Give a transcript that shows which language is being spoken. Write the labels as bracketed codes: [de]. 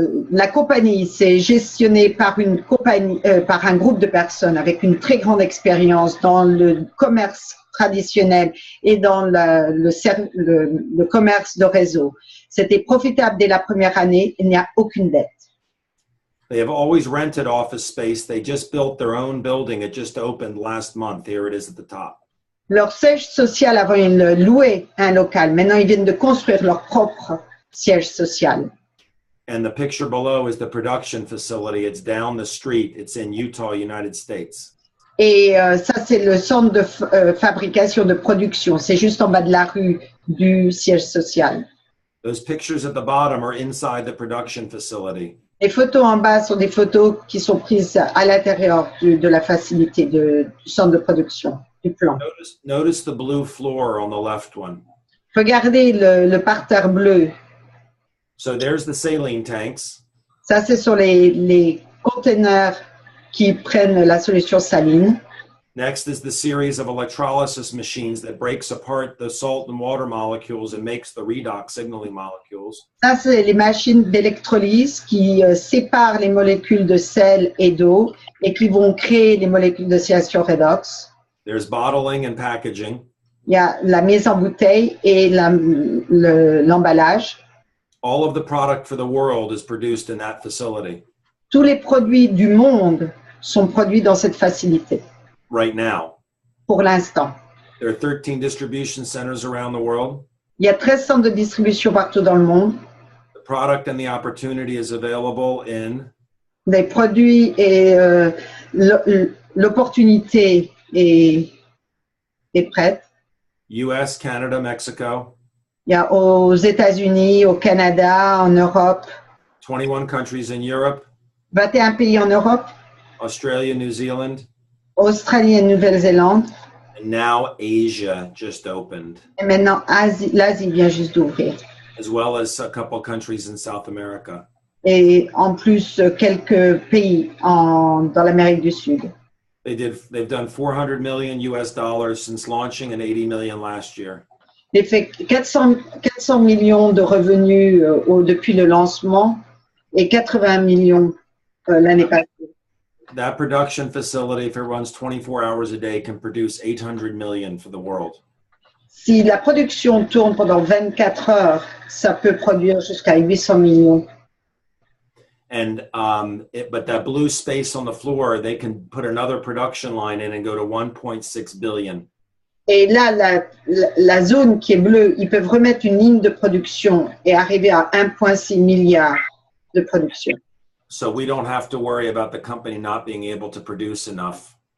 [fr] La compagnie, c'est gestionné par une compagnie, par un groupe de personnes avec une très grande expérience dans le commerce traditionnel et dans le commerce de réseau. C'était profitable dès la première année, il n'y a aucune dette. [en] They have always rented office space. They just built their own building. It just opened last month. Here it is at the top. [fr] Leur siège social, avant, ils louaient un local. Maintenant, ils viennent de construire leur propre siège social. [en] And the picture below is the production facility. It's down the street. It's in Utah, United States. [fr] Et ça, c'est le centre de fabrication de production. C'est juste en bas de la rue du siège social. [en] Those pictures at the bottom are inside the production facility. [fr] Les photos en bas sont des photos qui sont prises à l'intérieur de la facilité du centre de production, du plan. [en] Notice the blue floor on the left one. [fr] Regardez le parterre bleu. [en] So there's the saline tanks. [fr] Ça, ce sont les conteneurs qui prennent la solution saline. [en] Next is the series of electrolysis machines that breaks apart the salt and water molecules and makes the redox signaling molecules. [fr] Ça, c'est les machines d'électrolyse qui séparent les molécules de sel et d'eau et qui vont créer les molécules d'oscillation redox. [en] There's bottling and packaging. [fr] Il y a la mise en bouteille et l'emballage. [en] All of the product for the world is produced in that facility [fr] Tous les produits du monde sont produits dans cette facilité [en] right now. [fr] pour l'instant. [en] There are 13 distribution centers around the world. [fr] Il y a 13 centres de distribution partout dans le monde. [en] The product and the opportunity is available in [fr] Des produits et l'opportunité est prête. [en] US, Canada, Mexico, [fr] Il y a aux États-Unis, au Canada, en Europe, [en] 21 countries in Europe, [fr] 21 pays en Europe, [en] Australia, New Zealand, [fr] Australie et Nouvelle-Zélande. [en] and now Asia just opened, [fr] Et maintenant, l'Asie vient juste d'ouvrir. [en] as well as a couple countries in South America. [fr] Et en plus, quelques pays dans l'Amérique du Sud. [en] They've done 400 million US dollars since launching and 80 million last year. [fr] J'ai fait 400 millions de revenus depuis le lancement et 80 millions l'année passée. [en] That production facility, if it runs 24 hours a day, can produce 800 million for the world. [fr] Si la production tourne pendant 24 heures, ça peut produire jusqu'à 800 millions. [en] And but that blue space on the floor, they can put another production line in and go to 1.6 billion. [fr] Et là, la zone qui est bleue, ils peuvent remettre une ligne de production et arriver à 1,6 milliard de production. [en] So we don't have to worry about the company not being able to produce enough.